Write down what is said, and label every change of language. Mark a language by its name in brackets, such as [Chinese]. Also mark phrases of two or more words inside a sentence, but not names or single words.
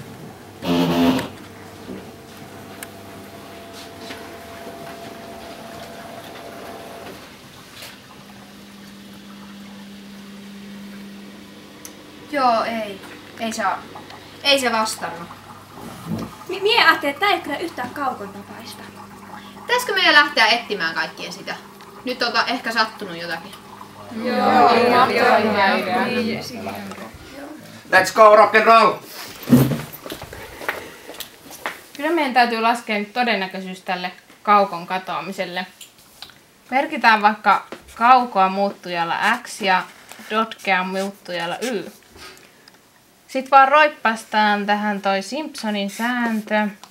[Finnish] Joo, ei se vastannut. Mie ajattelin, että tää ei kyllä yhtään Kaukon tapaista. Pitäisikö meidän lähteä etsimään kaikkien sitä? Nyt on ehkä sattunut jotakin. [English] Let's go rock and roll! [Finnish] Kyllä meidän täytyy laskea nyt todennäköisyys tälle Kaukon katoamiselle. Merkitään vaikka Kaukoa muuttujalla X ja Dotkea muuttujalla Y. Sitten vaan roippastaan tähän toi Simpsonin sääntö.